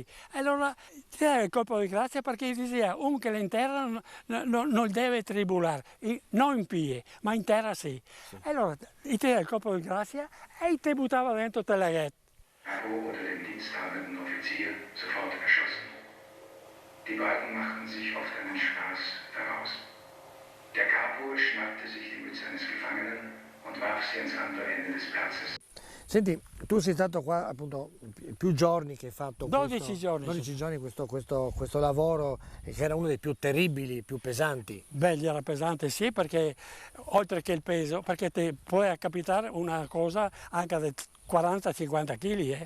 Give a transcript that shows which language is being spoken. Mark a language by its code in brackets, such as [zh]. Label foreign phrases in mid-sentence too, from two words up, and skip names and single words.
[it] Allora ti dava il colpo di grazia perché diceva un che in terra non deve tribulare, non in piedi, ma in terra sì. Allora ti dava il colpo di grazia e ti buttava dentro te la ghetta. [de] Capo unter dem diensthabenden Offizier sofort erschossen. Die beiden machten sich oft einen Spaß daraus. Der Capo schnappte sich die Mütze eines Gefangenen und warf sie ans andere Ende des Platzes. [it] Senti, tu sei stato qua appunto più giorni che hai fatto 12 giorni. 12 giorni questo lavoro che era uno dei più terribili, più pesanti. Beh, era pesante sì, perché oltre che il peso, perché ti può capitare una cosa anche di 40-50 kg.